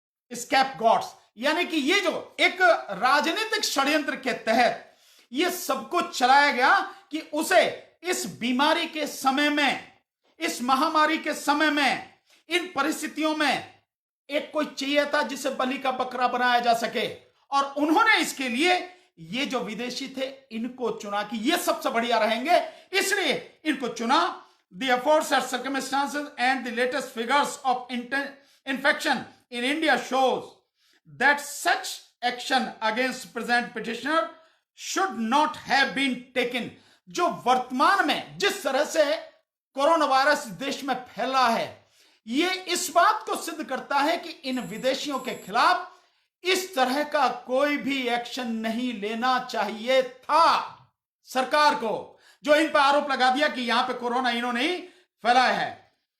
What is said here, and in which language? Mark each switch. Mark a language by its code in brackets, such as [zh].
[hi] scapegoats, यानी कि ये जो एक राजनीतिक षड्यंत्र के तहत ये सब कुछ चलाया गया कि उसे इस बीमारी के समय में, इस महामारी के समय में, इन परिस्थितियों में एक कोई चाहिए था जिसे बलि का बकरा बनाया जा सके, और उन्होंने इसके लिए ये जो विदेशी थे इनको चुना कि ये सबसे बढ़िया रहेंगे, इसलिए इनको चुना। [en] The aforesaid circumstances and the latest figures of infection in India shows that such action against present petitioner should not have been taken। [hi] जो वर्तमान में जिस तरह से कोरोना वायरस देश में फैला है, ये इस बात को सिद्ध करता है कि इन विदेशियों के खिलाफ इस तरह का कोई भी एक्शन नहीं लेना चाहिए था सरकार को, जो इन पर आरोप लगा दिया कि यहां पे कोरोना इन्होंने ही फैलाया है।